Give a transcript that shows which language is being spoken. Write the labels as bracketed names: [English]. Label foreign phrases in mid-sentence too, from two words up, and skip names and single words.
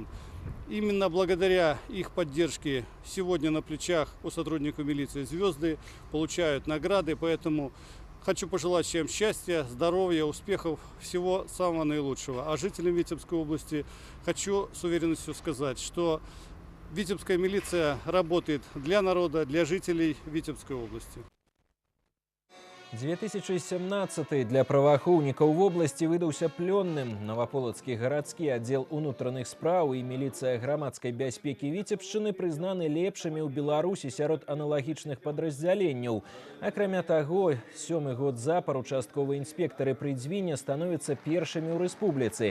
[Russian] Именно благодаря их поддержке сегодня на плечах у сотрудников милиции звезды получают награды, поэтому хочу пожелать всем счастья, здоровья, успехов, всего самого наилучшего. А жителям Витебской области хочу с уверенностью сказать, что Витебская милиция работает для народа, для жителей Витебской области. [Belarusian] 2017 для праваахоўнікаў вобласці выдаўся плённым. Новополацкі гарадскі аддзел унутраных спраў і міліцыя грамадскай бяспекі Віцебшчыны прызнаны лепшымі ў Беларусі сярод аналагічных падраздзяленняў. Акрамя таго, 7-й год запар участковыя інспектары пры Дзвіне становяцца першымі ў рэспубліцы.